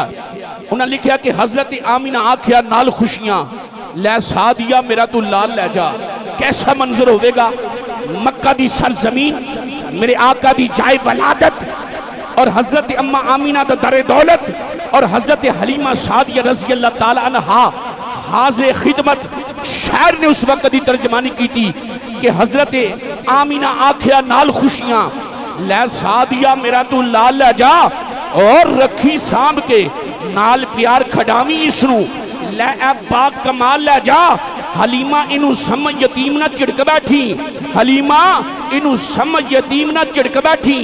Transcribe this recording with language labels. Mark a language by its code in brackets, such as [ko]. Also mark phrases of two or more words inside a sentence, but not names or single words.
[hi] उन्होंने लिखिया कि [pa] ਹਜ਼ਰਤ ਆਮੀਨਾ ਆਖਿਆ ਨਾਲ ਖ਼ੁਸ਼ੀਆਂ ਲੈ ਸਾਦੀਆ ਮੇਰਾ ਤੂੰ ਲਾਲ ਲੈ ਜਾ। ਕੈਸਾ ਮੰਜ਼ਰ ਹੋਵੇਗਾ, ਮੱਕਾ ਦੀ ਸਰਜ਼ਮੀਨ, ਮੇਰੇ ਆਕਾ ਦੀ ਜਾਏ ਵਲਾਦਤ ਔਰ ਹਜ਼ਰਤ ਅੰਮਾ ਆਮੀਨਾ ਦਾ ਦਰੇ ਦੌਲਤ ਔਰ ਹਜ਼ਰਤ ਹਲੀਮਾ ਸਾਦੀਆ [ar] رضي الله تعالى عنها [pa] ਹਾਜ਼ਿਰ ਖ਼ਿਦਮਤ। [hi] शायर ने उस वक्त की तर्जमानी की थी कि [pa] ਹਜ਼ਰਤ ਆਮੀਨਾ ਆਖਿਆ ਨਾਲ ਖ਼ੁਸ਼ੀਆਂ ਲੈ ਸਾਦੀਆ ਮੇਰਾ ਤੂੰ ਲਾਲ ਲੈ ਜਾ ਔਰ ਰੱਖੀ ਸਾਂਭ ਕੇ ਨਾਲ ਪਿਆਰ ਖਡਾਵੀਂ ਇਸਨੂੰ ਲੈ ਏ ਬਾਗ਼ ਕਮਾਲ ਲੈ ਜਾ। ਹਲੀਮਾ ਇਨੂੰ ਸਮਝ ਯਤੀਮ ਨਾ ਝਿੜਕ ਬੈਠੀਂ, ਹਲੀਮਾ ਇਨੂੰ ਸਮਝ ਯਤੀਮ ਨਾ ਝਿੜਕ ਬੈਠੀਂ।